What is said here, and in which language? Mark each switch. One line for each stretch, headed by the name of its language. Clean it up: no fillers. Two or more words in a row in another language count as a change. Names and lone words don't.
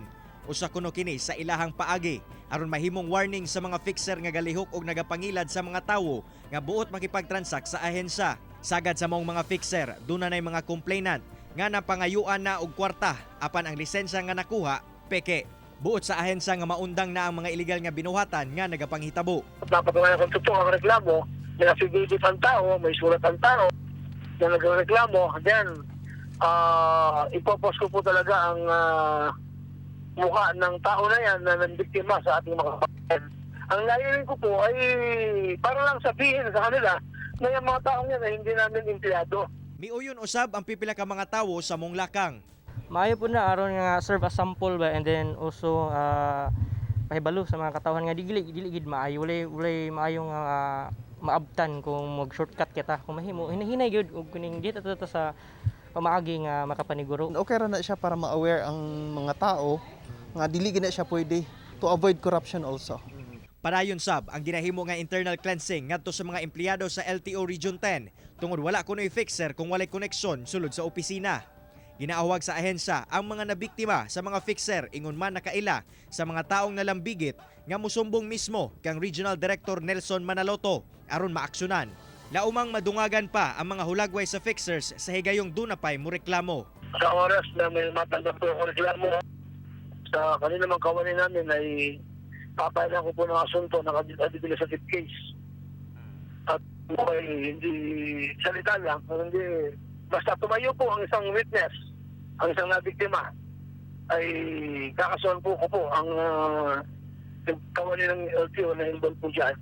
Cebuano: Usa kuno kini sa ilahang paagi aron mahimong warning sa mga fixer nga galihok og nagapangilad sa mga tawo nga buot makipagtransak sa ahensya. Sagad sa mong mga fixer, dunay mga complainant nga napangayuan na og kwarta apan ang lisensya nga nakuha peke. Buot sa ahensya nga maundang na ang mga illegal nga binuhatan nga nagapanghitabo.
Filipino: Dapat nga kung totoo ang reklamo, may affidavit ang tao, may sulat ang tao na nagreklamo, then ipopos ko po talaga ang mukha ng tao na yan na nambiktima sa ating mga kapatid. Ang layunin ko po ay para lang sabihin sa kanila na yung mga taong yan ay hindi namin empleyado.
Cebuano: Miuyon usab ang pipila ka mga tawo sa mong lakang. Maayo po na aron nga
English: serve as sample
Cebuano: ba,
English: and then also
Cebuano: pahibalo sa mga katawhan nga dili gid maayo, walay maayo nga maabtan kung mag shortcut kita kung mahimo hinahinay gyud og kuning dito sa pamaagi nga makapaniguro. Okay ra na siya para ma-aware ang mga tao nga dili gid na siya pwede
English: to avoid corruption also.
Cebuano: Padayon sab ang ginahimo nga
English: internal cleansing
Cebuano: ngadto sa mga empleyado sa LTO Region 10 tungod wala kunoy fixer kung walay koneksyon sulod sa opisina. Ginaawag sa ahensya ang mga nabiktima sa mga fixer ingon man nakaila sa mga taong nalambigit nga musumbong mismo kang Regional Director Nelson Manaloto aron maaksyonan. Laumang madungagan pa ang mga hulagway sa fixers sa higayong dunapay mo reklamo.
Filipino: Sa oras na may matanggap po ang reklamo sa kanila mga kawanin namin ay papayagan ko po ng asunto na
English: administrative case.
Filipino: At ay hindi salita lang, hindi basta tumayo po ang isang witness, ang isang nabiktima, ay kakasuhan po ko po ang kawanin ng LTO na involved po dyan.